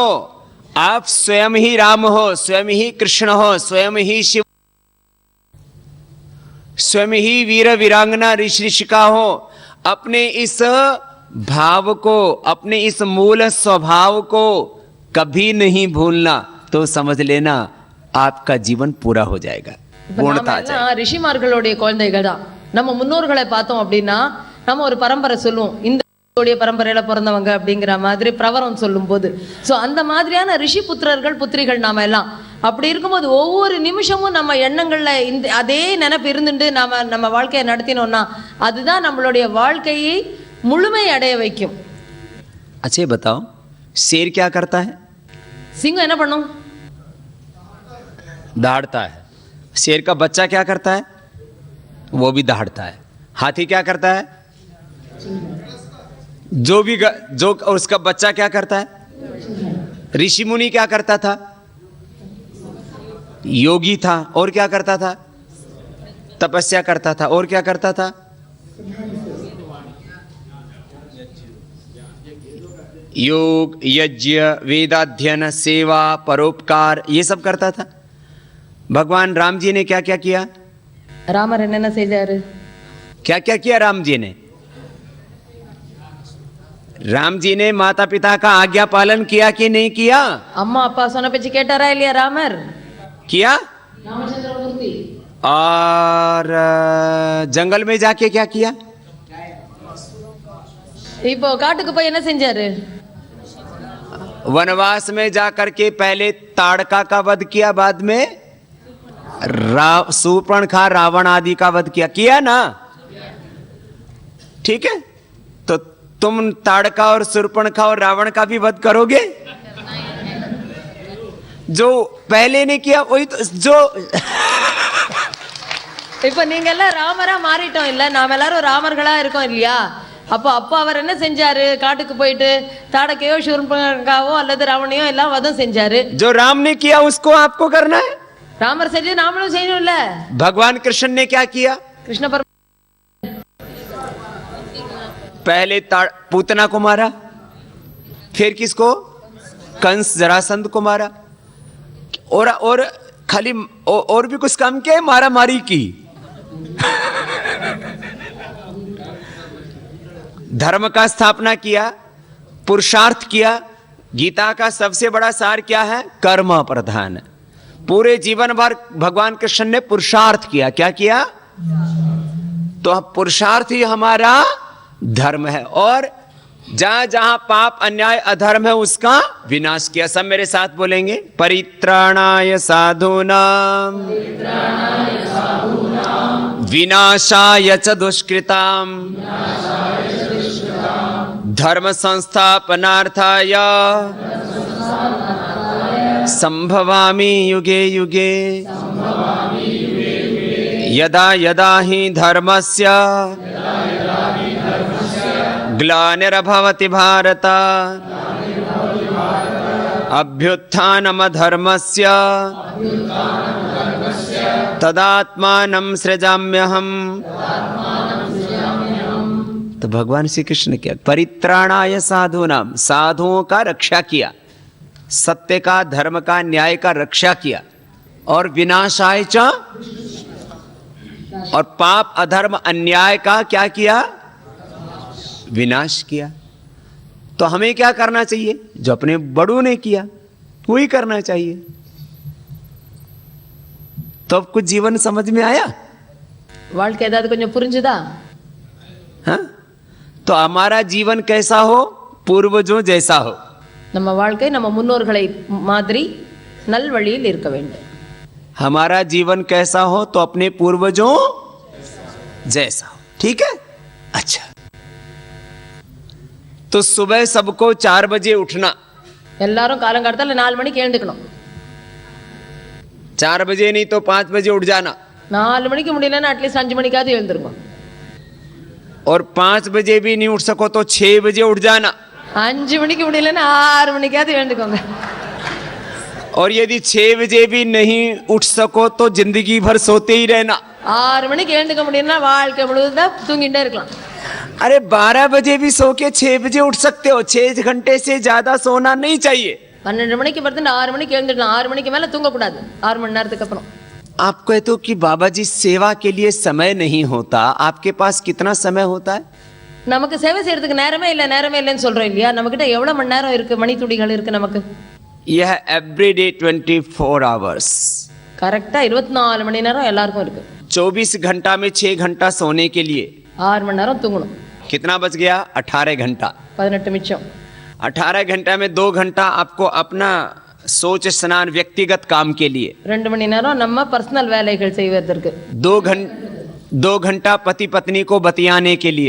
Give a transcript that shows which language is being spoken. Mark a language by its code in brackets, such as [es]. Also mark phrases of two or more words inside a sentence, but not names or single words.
[hi] आप स्वयं ही राम हो, स्वयं ही कृष्ण हो, स्वयं ही शिव, स्वयं ही वीर वीरांगना ऋषिका हो. अपने इस भाव को, अपने इस मूल स्वभाव को कभी नहीं भूलना, तो समझ लेना आपका जीवन पूरा हो जाएगा, पूर्णता आ जाएगा. [ta] ரிஷிமார்களுடைய குழந்தைகள் தான். நம்ம முன்னோர்களை பார்த்தோம் அப்படின்னா நம்ம ஒரு பரம்பரை சொல்லுவோம், இந்த பரம்பரையில பிறந்தவங்க அப்படிங்கிற மாதிரி பிரவரம் சொல்லும் போது, ஸோ அந்த மாதிரியான ரிஷி புத்திரர்கள் புத்திரிகள் நாம எல்லாம். அப்படி இருக்கும்போது ஒவ்வொரு நிமிஷமும் நம்ம எண்ணங்கள்ல இந்த அதே நினைப்பு இருந்துட்டு நம்ம வாழ்க்கையை நடத்தினோம்னா அதுதான் நம்மளுடைய வாழ்க்கையை முழுமை அடைய வைக்கும். [hi] अच्छा बताओ, शेर क्या करता है? [ta] சிங்கம் என்ன பண்ணும்? [hi] दहाड़ता है. शेर का बच्चा क्या करता है? वो भी दहाड़ता है. हाथी क्या करता है? जो उसका बच्चा क्या करता है? ऋषि मुनि क्या करता था? योगी था. और क्या करता था? तपस्या करता था. और क्या करता था? योग, यज्ञ, वेदाध्ययन, सेवा, परोपकार, ये सब करता था. भगवान राम जी ने क्या क्या किया? [ta] ராமர் என்னென்ன செய்தாரு? [hi] क्या क्या किया राम जी ने? राम जी ने माता पिता का आज्ञा पालन किया कि नहीं किया? [ta] அம்மா அப்பா சொன்ன பேச்சு கேட்டாரா இல்லையா ராமர்? [hi] किया. और जंगल में जाके क्या किया? [ta] இப்போ காட்டுக்கு போய் என்ன செஞ்சாரு? [hi] वनवास में जाकर के पहले ताड़का का वध किया, बाद में शूर्पणखा रावण आदि का वध किया ना. ठीक है, तो तुम ताड़का और शूर्पणखा और रावण का भी वध करोगे? जो पहले ने किया वही तो जो [ta] இப்ப நீங்க எல்லாம் ராமரா மாறிட்டோம் இல்ல, நாம எல்லாரும் ராமர்களா இருக்கோம் இல்லையா? அப்போ அப்போ அவர் என்ன செஞ்சாரு? காட்டுக்கு போயிட்டு தாடகையோ சூர்பனகாவோ அல்லது ராவணையோ எல்லாம் வதம் செஞ்சாரு. [hi] जो राम ने किया उसको आपको करना है. [ta] ராமர் செஞ்சு நாமளும் செய்யணும் இல்ல? [hi] भगवान कृष्ण ने क्या किया? [ta] கிருஷ்ண பரமாத்மா [hi] पहले पूतना को मारा, फिर किसको? कंस जरासंध को मारा, और खाली और भी कुछ काम किया? मारा मारी की. धर्म का स्थापना किया, पुरुषार्थ किया. गीता का सबसे बड़ा सार क्या है? कर्म प्रधान. पूरे जीवन भर भगवान कृष्ण ने पुरुषार्थ किया. क्या किया? तो पुरुषार्थ ही हमारा धर्म है. और जहां जहां पाप अन्याय अधर्म है उसका विनाश किया. सब मेरे साथ बोलेंगे. [sa] परित्राणाय साधूनां विनाशाय च दुष्कृतां धर्म संस्थापनार्थाय संभवामि युगे युगे. यदा यदा हि धर्मस्य ग्लानिर्भवति भारत अभ्युत्थानमधर्मस्य तदात्मानं सृजाम्यहम्. [hi] तो भगवान श्री कृष्ण ने क्या? [sa] परित्राणाय साधूनां, [hi] साधुओं का रक्षा किया, सत्य का धर्म का न्याय का रक्षा किया. [sa] और विनाशाय च, [hi] और पाप अधर्म अन्याय का क्या किया? विनाश किया. तो हमें क्या करना चाहिए? जो अपने बड़ों ने किया वही करना चाहिए. तो अब कुछ जीवन समझ में आया? [ta] வாழ்க்கை ஏதாவது கொஞ்சம் புரிஞ்சுதா? [hi] हाँ? तो हमारा जीवन कैसा हो? पूर्वजों जैसा हो. [ta] நம்ம வாழ்க்கை நம்ம முன்னோர்களை மாதிரி நல்வழியில் இருக்க வேண்டும். [hi] हमारा जीवन कैसा हो? तो अपने पूर्वजों जैसा हो. ठीक है? अच्छा. तो सुबह सबको 4 बजे उठना. [ta] எல்லாரும் காலங்காலத்தால 4 மணிக்கு எழுந்துக்கணும். [hi] 4 बजे नहीं तो 5 बजे उठ जाना. [ta] 4 மணிக்கு முடியலன்னா அட்லீஸ்ட் 5 மணிக்காவது எழுந்திருங்க. [hi] और 5 बजे भी नहीं उठ सको तो 6 बजे उठ जाना. [ta] 5 மணிக்கு முடியலன்னா 6 மணிக்காவது எழுந்துக்கோங்க. [hi] और यदि 6 बजे भी नहीं उठ सको तो जिंदगी भर सोते ही रहना. [ta] 6 மணிக்கு எழுந்துக்க முடியும்னா வாழ்க்கை முழுவதும் தூங்கிட்டே இருக்கலாம். [hi] अरे 12 बजे भी सो के 6 बजे उठ सकते हो. 6 घंटे से ज्यादा सोना नहीं चाहिए. [ta] 12 மணிக்கு படுத்து 6 மணிக்கு எழுந்துடலாம். 6 மணிக்கு மேல தூங்கக்கூடாது. 6 மணி நேரத்துக்கு அப்புறம். [hi] आप कहते हो कि बाबा जी सेवा के लिए समय नहीं होता. आपके पास कितना समय होता है? [ta] நமக்கு சேவை செய்யறதுக்கு நேரமே இல்லைன்னு சொல்றோம் இல்லையா? நம்ம கிட்ட எவ்வளவு மணி நேரம் இருக்கு, மணி துடிகள் இருக்கு நமக்கு? [en] यह everyday 24 hours. [ta] கரெக்டா 24 மணி நேரம் எல்லாருக்கும் இருக்கு. [hi] 24 घंटा में 6 घंटा सोने के लिए [ta] 6 மணி நேரம் தூங்கணும். [hi] कितना बच गया? 18 घंटा. [ta] 18 மிச்சம். [hi] 18 घंटा में 2 घंटा आपको अपना सोच स्नान व्यक्तिगत काम के लिए. [ta] 2 மணி நேரம் நம்ம பர்சனல் வேலைகள் செய்வதற்கு. [hi] 2 घंटा पति पत्नी को बतियाने के लिए.